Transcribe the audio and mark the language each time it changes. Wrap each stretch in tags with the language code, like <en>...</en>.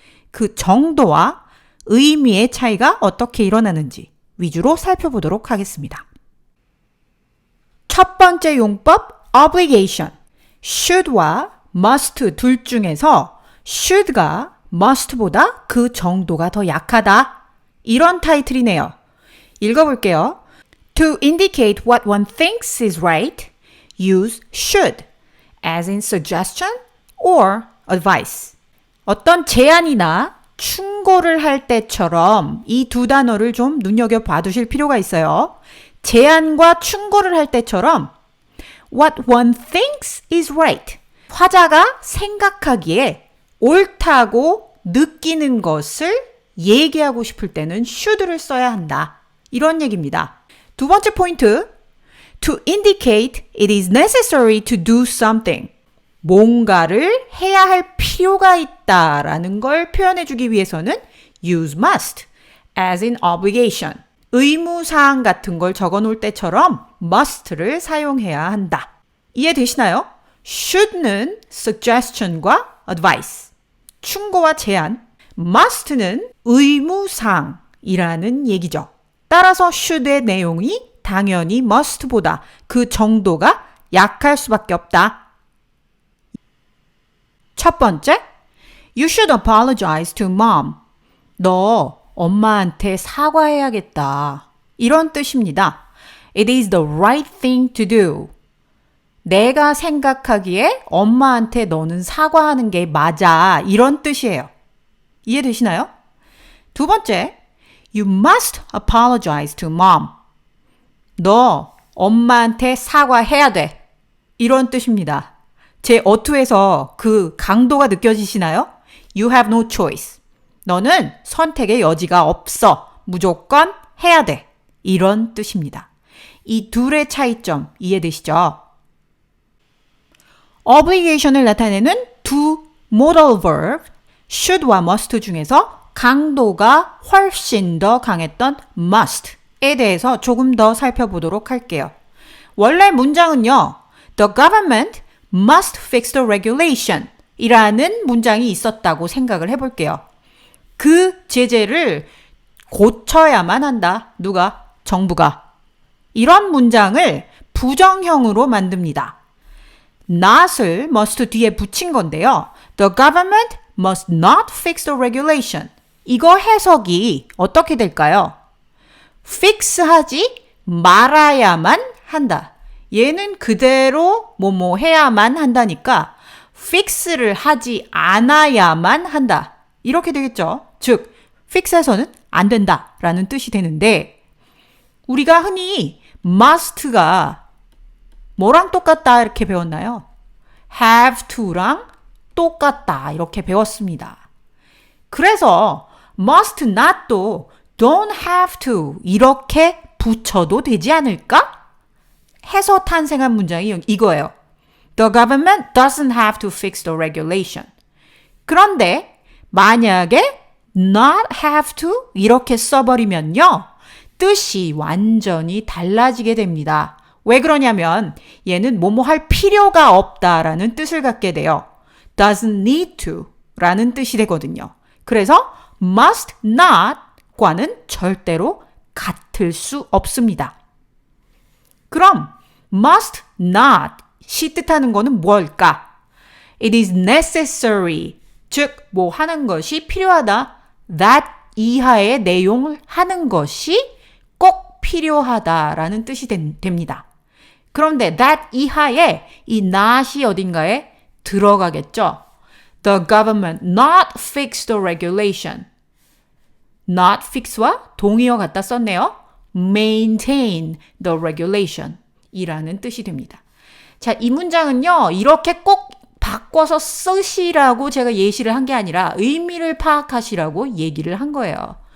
<ko>그 정도와 의미의 차이가 어떻게 일어나는지 위주로 살펴보도록 하겠습니다. 첫 번째 용법, obligation. should와 must 둘 중에서 should가 must보다 그 정도가 더 약하다. 이런 타이틀이네요. 읽어볼게요.</ko> <en>To indicate what one thinks is right, use should, as in suggestion or advice.</en> <ko>어떤 제안이나 충고를 할 때처럼 이 두 단어를 좀 눈여겨봐 두실 필요가 있어요. 제안과 충고를 할 때처럼</ko> <en>what one thinks is right.</en> <ko>화자가 생각하기에 옳다고 느끼는 것을 얘기하고 싶을 때는 should를 써야 한다. 이런 얘기입니다. 두 번째 포인트.</ko> <en>To indicate it is necessary to do something.</en> <ko>뭔가를 해야 할 필요가 있다라는 걸 표현해 주기 위해서는</ko> <en>use must, as in obligation.</en> <ko>의무사항 같은 걸 적어 놓을 때처럼 must를 사용해야 한다. 이해되시나요? should는 suggestion과 advice, 충고와 제안, must는 의무사항이라는 얘기죠. 따라서 should의 내용이 당연히 must보다 그 정도가 약할 수밖에 없다. 첫 번째,</ko> <en>You should apologize to mom.</en> <ko>너 엄마한테 사과해야겠다. 이런 뜻입니다.</ko> <en>It is the right thing to do.</en> <ko>내가 생각하기에 엄마한테 너는 사과하는 게 맞아. 이런 뜻이에요. 이해되시나요? 두 번째,</ko> <en>You must apologize to mom.</en> <ko>너 엄마한테 사과해야 돼. 이런 뜻입니다. 제 어투에서 그 강도가 느껴지시나요?</ko> <en>You have no choice.</en> <ko>너는 선택의 여지가 없어. 무조건 해야 돼. 이런 뜻입니다. 이 둘의 차이점 이해되시죠? obligation을 나타내는 두 modal verb, should와 must 중에서 강도가 훨씬 더 강했던 must에 대해서 조금 더 살펴보도록 할게요. 원래 문장은요,</ko> <en>The government must fix the regulation</en> <ko>이라는 문장이 있었다고 생각을 해볼게요. 그 제재를 고쳐야만 한다. 누가? 정부가. 이런 문장을 부정형으로 만듭니다. not을 must 뒤에 붙인 건데요.</ko> <en>The government must not fix the regulation.</en> <ko>이거 해석이 어떻게 될까요? fix하지 말아야만 한다. 얘는 그대로 뭐뭐 해야만 한다니까 fix를 하지 않아야만 한다. 이렇게 되겠죠. 즉, fix해서는 안 된다라는 뜻이 되는데 우리가 흔히 must가 뭐랑 똑같다 이렇게 배웠나요? have to랑 똑같다 이렇게 배웠습니다. 그래서 must not도 don't have to 이렇게 붙여도 되지 않을까? 해서 탄생한 문장이 이거예요.</ko> <en>The government doesn't have to fix the regulation.</en> <ko>그런데 만약에 not have to 이렇게 써버리면요. 뜻이 완전히 달라지게 됩니다. 왜 그러냐면 얘는 뭐뭐 할 필요가 없다라는 뜻을 갖게 돼요. doesn't need to 라는 뜻이 되거든요. 그래서 must not과는 절대로 같을 수 없습니다. 그럼 must not이 뜻하는 거는 뭘까?</ko> <en>It is necessary,</en> <ko>즉 뭐 하는 것이 필요하다. that 이하의 내용을 하는 것이 꼭 필요하다라는 뜻이 됩니다. 그런데 that 이하에 이 not이 어딘가에 들어가겠죠.</ko> <en>The government not fix the regulation.</en> <ko>not fix와 동의어 갖다 썼네요.</ko> <en>maintain the regulation</en> <ko>이라는 뜻이 됩니다. 자, 이 문장은요, 이렇게 꼭 바꿔서 쓰시라고 제가 예시를 한 게 아니라 의미를 파악하시라고 얘기를 한 거예요.</ko>